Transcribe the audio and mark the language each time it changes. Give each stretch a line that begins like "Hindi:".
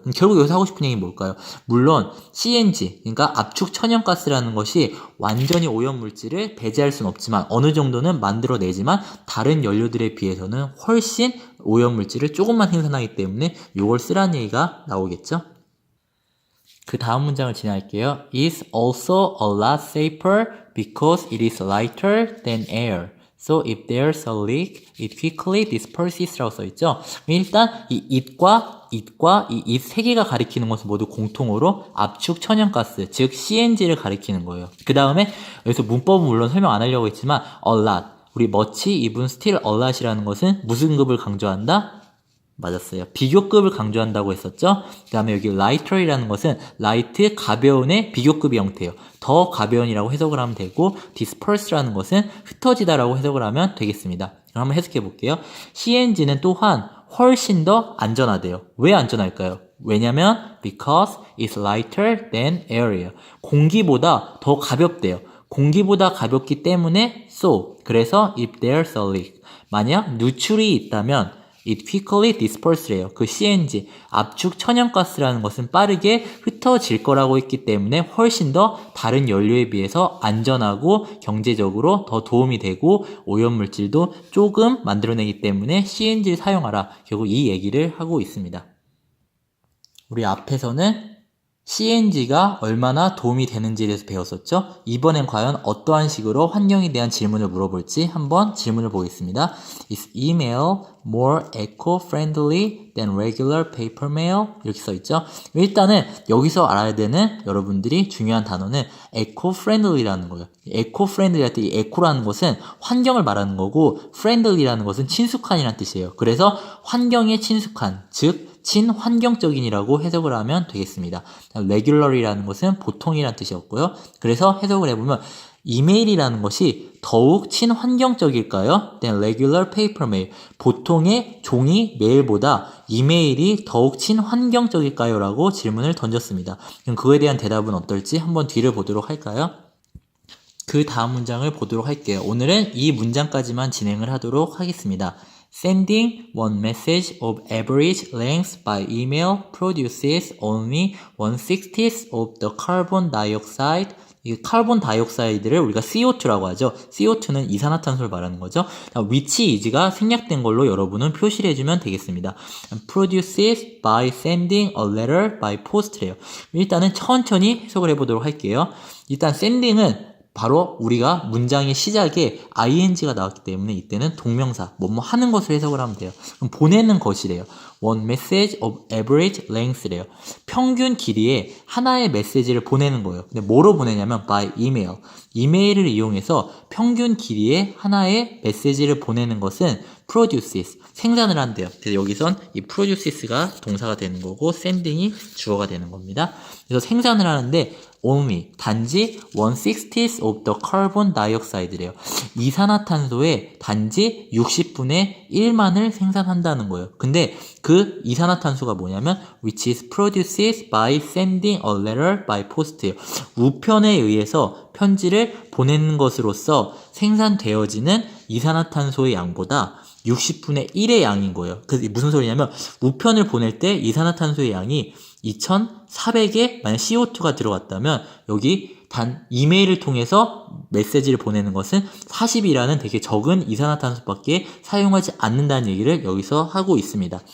Korean: 그럼 결국 여기서 하고 싶은 얘기는 뭘까요? 물론 CNG, 그러니까 압축 천연가스라는 것이 완전히 오염 물질을 배제할 수는 없지만 어느 정도는 만들어내지만 다른 연료들에 비해서는 훨씬 오염 물질을 조금만 생산하기 때문에 이걸 쓰라는 얘기가 나오겠죠. 그 다음 문장을 진행할게요.
English: is also a lot safer because it is lighter than air. So if there's a leak, it quickly disperses
Korean: 라고 써있죠. 일단 이 it과 이 it 세 개가 가리키는 것은 모두 공통으로 압축 천연가스, 즉 CNG를 가리키는 거예요. 그 다음에 여기서 문법은 물론 설명 안 하려고 했지만 a lot, 우리 much, even, still, a lot이라는 것은 무슨 급을 강조한다? 맞았어요. 비교급을 강조한다고 했었죠. 그 다음에 여기 lighter이라는 것은 light, 가벼운의 비교급의 형태예요. 더 가벼운이라고 해석을 하면 되고, disperse라는 것은 흩어지다라고 해석을 하면 되겠습니다. 그럼 한번 해석해 볼게요. CNG는 또한 훨씬 더 안전하대요. 왜 안전할까요? 왜냐면
English: because it's lighter than air예요.
Korean: 공기보다 더 가볍대요. 공기보다 가볍기 때문에 so, 그래서
English: if there's a leak,
Korean: 만약 누출이 있다면
English: it quickly disperse
Korean: 래요. 그 CNG, 압축 천연가스라는 것은 빠르게 흩어질 거라고 했기 때문에 훨씬 더 다른 연료에 비해서 안전하고 경제적으로 더 도움이 되고 오염물질도 조금 만들어내기 때문에 CNG를 사용하라. 결국 이 얘기를 하고 있습니다. 우리 앞에서는 CNG가 얼마나 도움이 되는지에 대해서 배웠었죠? 이번엔 과연 어떠한 식으로 환경에 대한 질문을 물어볼지 한번 질문을 보겠습니다.
English: Is email more eco-friendly than regular paper mail?
Korean: 이렇게 써있죠? 일단은 여기서 알아야 되는 여러분들이 중요한 단어는 eco-friendly라는 거예요. eco-friendly할 때 이 eco라는 것은 환경을 말하는 거고 friendly라는 것은 친숙한이라는 뜻이에요. 그래서 환경에 친숙한, 즉 친환경적인이라고 해석을 하면 되겠습니다. regular이라는 것은 보통이란 뜻이었고요. 그래서 해석을 해보면 이메일이라는 것이 더욱 친환경적일까요?
English: Than regular paper mail.
Korean: 보통의 종이 메일보다 이메일이 더욱 친환경적일까요? 라고 질문을 던졌습니다. 그럼 그거에 대한 대답은 어떨지 한번 뒤를 보도록 할까요? 그 다음 문장을 보도록 할게요. 오늘은 이 문장까지만 진행을 하도록 하겠습니다.
English: Sending one message of average length by email produces only 1/60th of the carbon dioxide.
Korean: 이 카본 다이옥사이드를 우리가 CO2라고 하죠. CO2는 이산화탄소를 말하는 거죠. which is가 생략된 걸로 여러분은 표시를 해주면 되겠습니다.
English: Produces by sending a letter by post래요.
Korean: 일단은 천천히 해석을 해보도록 할게요. 일단 sending은 바로 우리가 문장의 시작에 ing가 나왔기 때문에 이때는 동명사, 뭐뭐 하는 것을 해석을 하면 돼요. 그럼 보내는 것이래요.
English: One message of average length래요.
Korean: 평균 길이의 하나의 메시지를 보내는 거예요. 근데 뭐로 보내냐면
English: by email.
Korean: 이메일을 이용해서 평균 길이의 하나의 메시지를 보내는 것은 produces, 생산을 한대요. 그래서 여기선 이 produces가 동사가 되는 거고 sending이 주어가 되는 겁니다. 그래서 생산을 하는데 only, 단지
English: 1/60th of the carbon dioxide
Korean: 래요. 이산화탄소의 단지 60분의 1만을 생산한다는 거예요. 근데 그 이산화탄소가 뭐냐면
English: which is produced by sending a letter by post예요.
Korean: 우편에 의해서 편지를 보내는 것으로서 생산되어지는 이산화탄소의 양보다 60분의 1의 양인 거예요. 그래서 무슨 소리냐면 우편을 보낼 때 이산화탄소의 양이 2400에 만약 CO2가 들어갔다면 여기 단 이메일을 통해서 메시지를 보내는 것은 40이라는 되게 적은 이산화탄소밖에 사용하지 않는다는 얘기를 여기서 하고 있습니다.